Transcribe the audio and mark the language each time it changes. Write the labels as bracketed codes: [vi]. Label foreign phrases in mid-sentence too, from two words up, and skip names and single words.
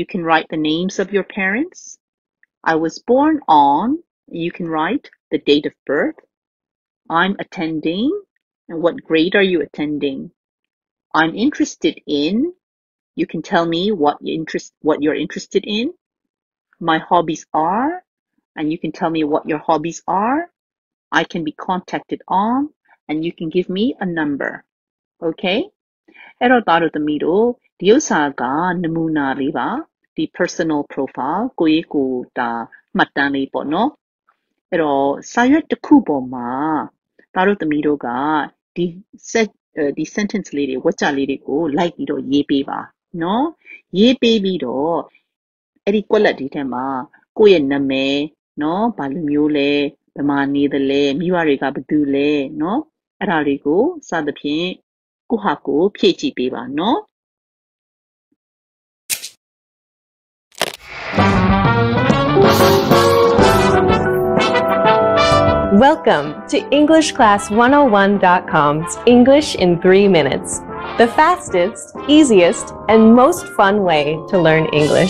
[en] can write the names of your parents I was born on you can write the date of birth I'm attending and what grade are you attending I'm interested in you can tell me what you're interested in my hobbies are and you can tell me what your hobbies are I can be contacted on and you can give me a number okay [my] အဲ့တော့သားတို့သမီးတို့ဒီဥစ္စာက နမူနာလေးပါဒီ [en] personal profile [my] ကိုယ့်ကိုယ်တာမှတ်တမ်းလေးပေါ့နော်အဲ့တော့စာရွက်တစ်ခုပေါ်မှာသားတို့သမီးတို့ကဒီ sentence လေးတွေဝါကျလေးတွေကိုလိုက်ပြီးတော့ရေးပေးပါနော်ရေးပေးပြီးတော့အဲ့ဒီကွက်လက်ဒီထဲမှာကိုယ့်ရဲ့နာမည်နော်ဘာလိုမျိုးလဲဘယ်မှာနေသလဲမိဘတွေကဘယ်သူလဲနော်အဲ့ဒါတွေကိုစသဖြင့်ကိုဟာကိုဖြည့်ကြည့်ပေးပါနော် [en] Welcome to EnglishClass101.com's English in 3 minutes, the fastest, easiest, and most fun way to learn English.